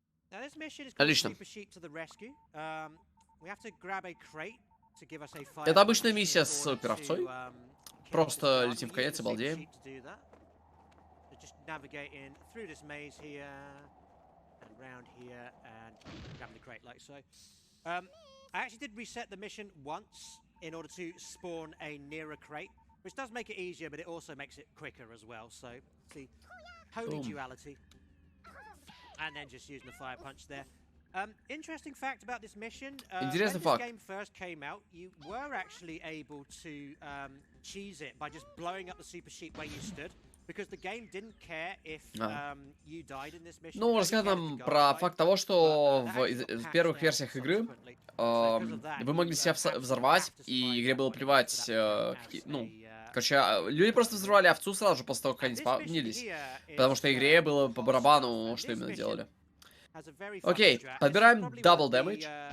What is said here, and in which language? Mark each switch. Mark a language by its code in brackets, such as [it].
[ru] Это обычная миссия с суперовцой. Просто летим в конец и балдеем. [en] Just navigating through this maze here and round here and grabbing the crate like so. I actually did reset the mission once in order to spawn a nearer crate, which does make it easier, but it also makes it quicker as well. So, see, holy duality. And then just using the fire punch there. Interesting fact about this mission, when this game first came out, you were actually able to cheese it by just blowing up the super sheep where you stood. Because the game didn't care if you died in this mission. [ru] Ну, рассказать нам про факт того, что в первых версиях игры вы могли себя взорвать, и игре было плевать, ну, короче, люди просто взорвали овцу сразу же после того, как они спавнились. Потому что игре было по барабану, что именно делали. Окей, подбираем Double Damage.